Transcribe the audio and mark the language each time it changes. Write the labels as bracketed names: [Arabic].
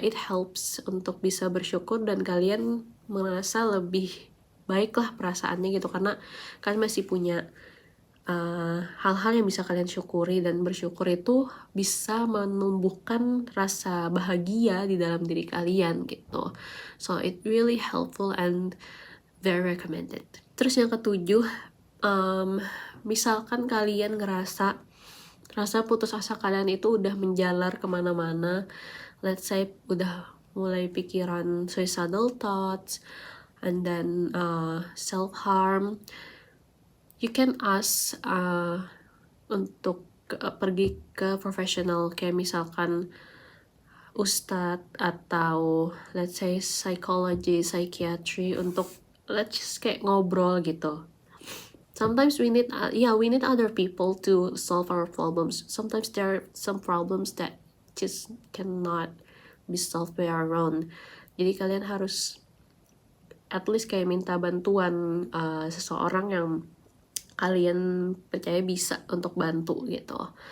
[English] It helps [Indonesian] untuk bisa bersyukur dan kalian merasa lebih baiklah perasaannya gitu, karena kalian masih punya hal-hal yang bisa kalian syukuri, dan bersyukur itu bisa menumbuhkan rasa bahagia di dalam diri kalian gitu. [English] So it really helpful and very recommended. [Indonesian] Terus yang ketujuh, misalkan kalian rasa putus asa kalian itu udah menjalar kemana-mana, [English] let's say [Indonesian] udah mulai pikiran [English] suicidal thoughts and then self-harm, you can ask [Indonesian] untuk pergi ke profesional, kayak misalkan ustadz atau [English] let's say [Indonesian] psychology, psychiatry, untuk [English] let's just [Indonesian] kayak ngobrol gitu. [English] Sometimes we need other people to solve our problems. Sometimes there are some problems that just cannot be solved by our own. [Indonesian] Jadi kalian harus [English] at least [Indonesian] kayak minta bantuan seseorang yang kalian percaya bisa untuk bantu gitu.